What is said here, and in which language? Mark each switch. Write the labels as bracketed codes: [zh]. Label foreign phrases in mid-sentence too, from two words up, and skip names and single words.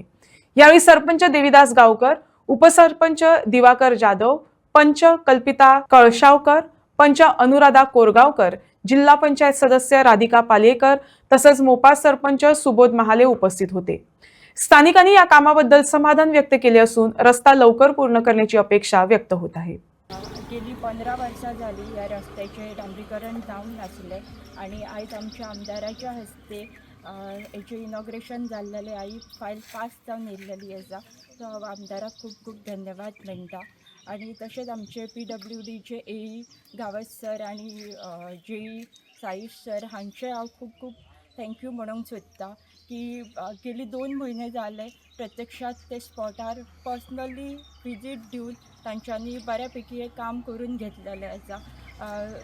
[mr] यावेळी सरपंच देवीदास गावकर, उपसरपंच दिवाकर जाधव, पंच कल्पिता कळशावकर, पंच अनुराधा कोरगावकर, जिल्हा पंचायत सदस्य राधिका पालेकर तसंच मोपा सरपंच सुबोध महाले उपस्थित होते। स्थानिकांनी या कामाबद्दल समाधान व्यक्त केले असून रस्ता लवकर पूर्ण करण्याची अपेक्षा व्यक्त होत आहे। [kok] गेली 15 वर्षां झाली या रस्त्याचे डांबरीकरण जावन नासले आणि आज आमच्या आमदाराच्या हस्ते हेचे इनॉग्रेशन जाल्लेले आई फायल पास जावन येयल्लेली आसा। सो हांव आमदाराक खूब खूब धन्यवाद म्हणटा आणि तशेंच आमचे PWDचे AE गावस सर आणि JE साईश सर हांचे हांव खूब खूब थँक्यू म्हणूंक सोदता की गेली 2 म्हयने जाले प्रत्यक्षात ते स्पॉटार [en] personally visit [kok] दिवन तांच्यांनी बऱ्यापैकी हे काम करून घेतलेले आसा।